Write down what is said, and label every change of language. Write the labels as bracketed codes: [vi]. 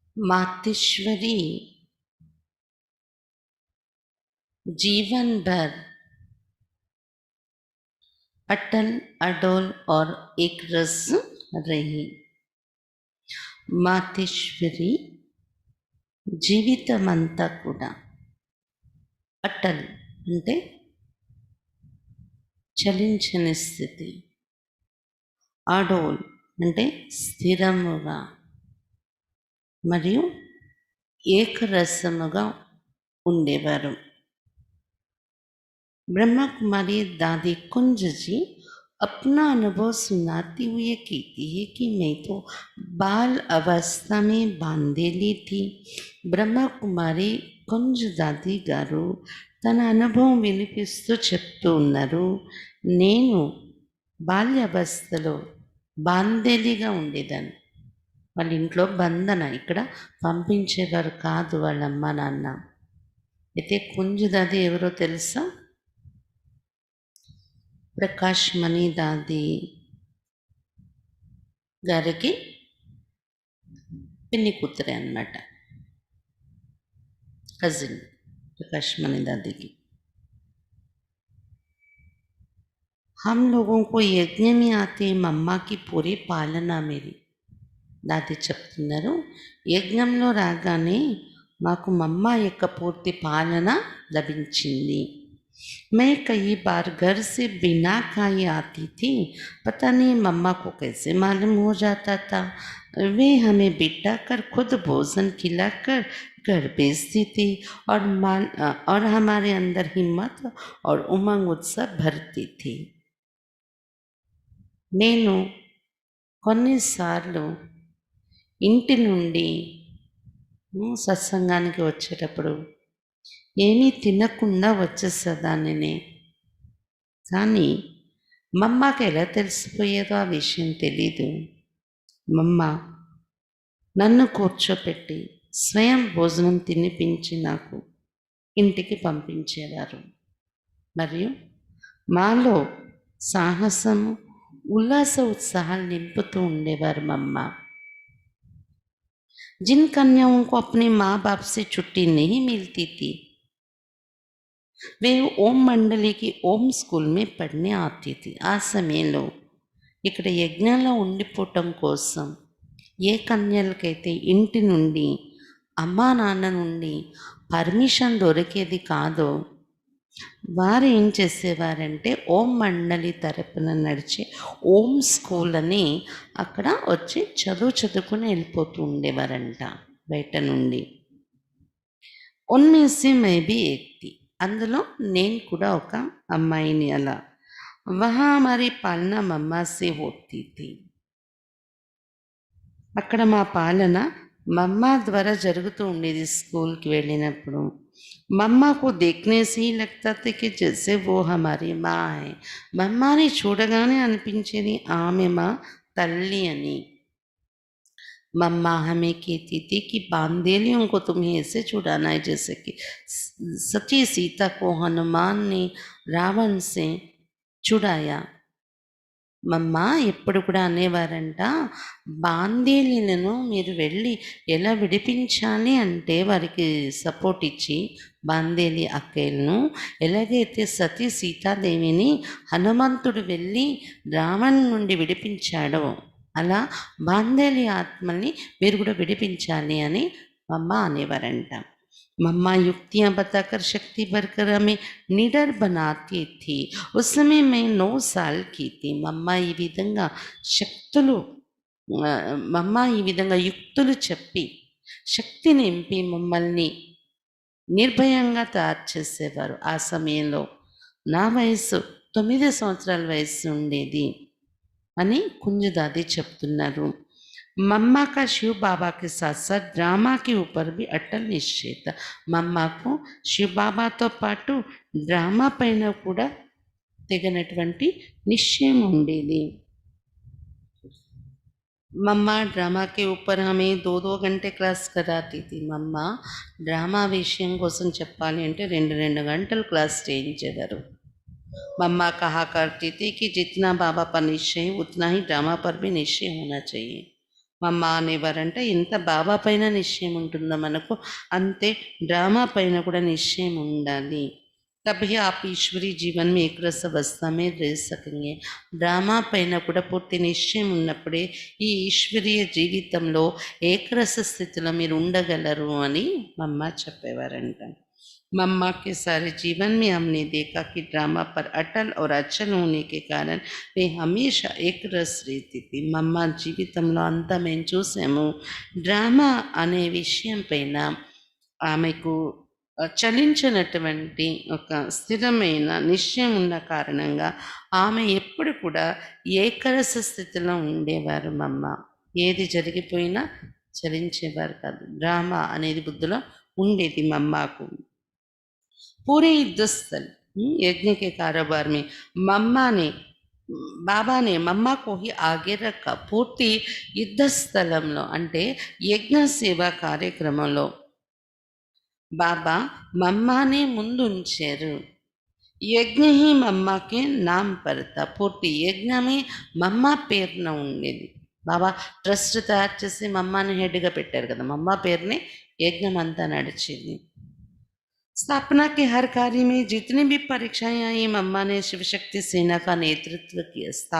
[hi] मातेश्वरी जीवन भर अटल अडोल और एक रस रही. [te] मातेश्वरी జీవితమంతా కూడా అటల్ అంటే చలించని స్థితి, అడోల్ అంటే స్థిరముగా మరియు ఏకరసముగా ఉండేవారు. [hi] ब्रह्मा कुमारी दादी कुंज जी अपना अनुभव सुनाती हुए कहती है कि मैं तो बाल अवस्था में बांधेली थी. [te] ब्रह्मा कुमारी कुंज दादी गारू తన అనుభవం వినిపిస్తూ చెప్తూ ఉన్నారు, నేను బాల్యావస్థలో బాందేలిగా ఉండేదాన్ని. వాళ్ళ ఇంట్లో బంధన, ఇక్కడ పంపించేవారు కాదు వాళ్ళ అమ్మ నాన్న. అయితే కుంజు దాది ఎవరో తెలుసా? ప్రకాష్ మణి దాది గారికి పిన్ని కూతురే అన్నమాట, కజిన్ [hi] प्रकाश मणि दादी की. हम लोगों को यज्ञ में आते मम्मा की पूरी पालना मेरी. [te] దాది చెప్తున్నారు, యజ్ఞంలో రాగానే మాకు మమ్మ యొక్క పూర్తి పాలన లభించింది. [hi] मैं कई बार घर से बिना खाए आती थी, पता नहीं मम्मा को कैसे मालूम हो जाता था. वे हमें बिठा कर खुद भोजन खिलाकर घर भेजती थी और हमारे अंदर हिम्मत और उमंग उत्साह भरती थी. [te] నేను కొన్నిసార్లు ఇంటి నుండి సత్సంగానికి వచ్చేటప్పుడు ఏమీ తినకుండా వచ్చేసేదాన్ని. కానీ మమ్మకి ఎలా తెలిసిపోయేదో ఆ విషయం తెలీదు. మమ్మ నన్ను కూర్చోపెట్టి స్వయం భోజనం తినిపించి నాకు ఇంటికి పంపించేవారు. మరియు మాలో సాహసము, ఉల్లాస ఉత్సాహాలు నింపుతూ ఉండేవారు మమ్మ. [hi] जिन कन्याओं को अपने माँ बाप से छुट्टी नहीं मिलती थी, वे ओम मंडली की ओम स्कूल में पढ़ने आती थी. [te] ఆ సమయంలో ఇక్కడ యజ్ఞంలో ఉండిపోవటం కోసం ఏ కన్యలకైతే ఇంటి నుండి అమ్మా నాన్న నుండి పర్మిషన్ దొరికేది కాదో వారు ఏం చేసేవారంటే ఓం మండలి తరపున నడిచే ఓం స్కూల్ అని అక్కడ వచ్చి చదువుకుని వెళ్ళిపోతూ ఉండేవారంట బయట నుండి. [hi] ఉన్మేసి మేబీ ఎక్తి, [te] అందులో నేను కూడా ఒక అమ్మాయిని. అలా [hi] వహా మరి పాలన మమ్మాసే హోతీ థీ, [te] అక్కడ మా పాలన మమ్మ ద్వారా జరుగుతూ ఉండేది. స్కూల్కి వెళ్ళినప్పుడు [hi] मम्मा को देखने से ही लगता था कि जैसे वो हमारी माँ है. [te] మమ్మని చూడగానే అనిపించేది ఆమె మా తల్లి అని. [hi] मम्मा हमें कहती थी कि बांदेलियों को तुम्हें ऐसे छुड़ाना है जैसे कि सती सीता को हनुमान ने रावण से छुड़ाया. [te] మమ్మ ఎప్పుడు కూడా అనేవారంట, బాందేలీలను మీరు వెళ్ళి ఎలా విడిపించాలి అంటే వారికి సపోర్ట్ ఇచ్చి బాందేలి అక్కయ్యలను ఎలాగైతే సతీ సీతాదేవిని హనుమంతుడు వెళ్ళి రావణ్ నుండి విడిపించాడో అలా బాందేలి ఆత్మల్ని మీరు కూడా విడిపించాలి అని మమ్మ అనేవారంట. [hi] मम्मा युक्तियाँ बताकर शक्ति भरकर हमें निडर बनाती थी. उस समय मैं 9 साल की थी. [te] మమ్మ ఈ విధంగా శక్తులు మమ్మ ఈ విధంగా యుక్తులు చెప్పి శక్తి నింపి మమ్మల్ని నిర్భయంగా తయారు చేసేవారు. ఆ సమయంలో నా వయసు 9 సంవత్సరాల వయసు ఉండేది. అని కుంజదాది చెప్తున్నారు. [hi] मम्मा का शिव बाबा के साथ-साथ ड्रामा के ऊपर भी अटल निश्चय था. [te] మమ్మాకు శివ్ బాబాతో పాటు డ్రామా పైన కూడా తెగనటువంటి నిశ్చయం ఉండేది. [hi] मम्मा ड्रामा के ऊपर हमें 2-2 घंटे क्लास कराती थी. [te] మమ్మా డ్రామా విషయం కోసం చెప్పాలి అంటే 2 గంటలు క్లాస్ చేయించేవారు. [hi] मम्मा कहा करती थी कि जितना बाबा पर निश्चय उतना ही ड्रामा पर भी निश्चय होना चाहिए. [te] మమ్మ అనేవారంటే ఎంత బాబా పైన నిశ్చయం ఉంటుందో మనకు అంతే డ్రామా పైన కూడా నిశ్చయం ఉండాలి. [hi] तभी आप ईश्वरी जीवन में एक रस अवस्था में रह सकेंगे. [te] డ్రామా పైన కూడా పూర్తి నిశ్చయం ఉన్నప్పుడే ఈ ఈశ్వరీయ జీవితంలో ఏకరస స్థితిలో మీరు ఉండగలరు అని మమ్మ చెప్పేవారంట. [hi] मम्मा के सारे जीवन में हमने देखा कि ड्रामा पर अटल और अचल होने के कारण वे हमेशा एक रस रहती थी. [te] మమ్మ జీవితంలో అంతా మేము చూసాము. డ్రామా అనే విషయం పైన ఆమెకు చలించినటువంటి ఒక స్థిరమైన నిశ్చయం ఉన్న కారణంగా ఆమె ఎప్పుడు కూడా ఏకరస స్థితిలో ఉండేవారు. మమ్మ ఏది జరిగిపోయినా చలించేవారు కాదు. డ్రామా అనేది బుద్ధిలో ఉండేది మమ్మకు. [hi] पूरे युद्ध स्थल यज्ञ के कारोबार में मम्मा ने బాబా నే మమ్మ కోహి ఆగే రక్క. [te] పూర్తి యుద్ధ స్థలంలో అంటే యజ్ఞ సేవా కార్యక్రమంలో బాబా మమ్మానే ముందు ఉంచారు. [hi] యజ్ఞ హి మమ్మకే నామ్ పడతా. [te] పూర్తి యజ్ఞమే మమ్మ పేరున ఉండేది. బాబా ట్రస్ట్ తయారు చేసి మమ్మాని హెడ్గా పెట్టారు కదా, మమ్మ పేరునే యజ్ఞం అంతా నడిచింది. [hi] स्थापना के हर कार्य में जितनी भी परीक्षाएं आई मम्मा ने शिव शक्ति सेना का नेतृत्व किया.